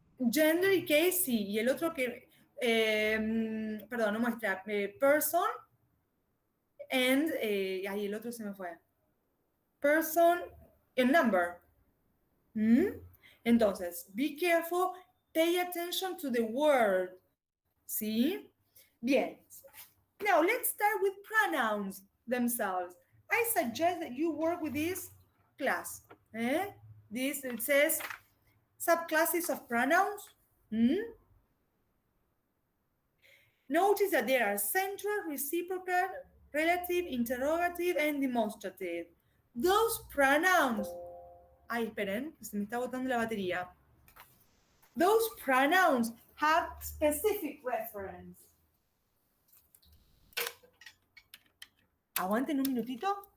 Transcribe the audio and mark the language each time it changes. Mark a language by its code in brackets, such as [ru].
[es] Gender y case sí, y el otro que, perdón, no muestra, person and, el otro se me fue. [en] Person and number. Entonces, be careful, pay attention to the word. ¿Sí? Bien. Now, let's start with pronouns themselves. I suggest that you work with this class. This, it says subclasses of pronouns. Notice that there are central, reciprocal, relative, interrogative, and demonstrative. Those pronouns. [es] Ay, esperen, se me está botando la batería. [en] Those pronouns have specific reference. [es] Aguanten un minutito.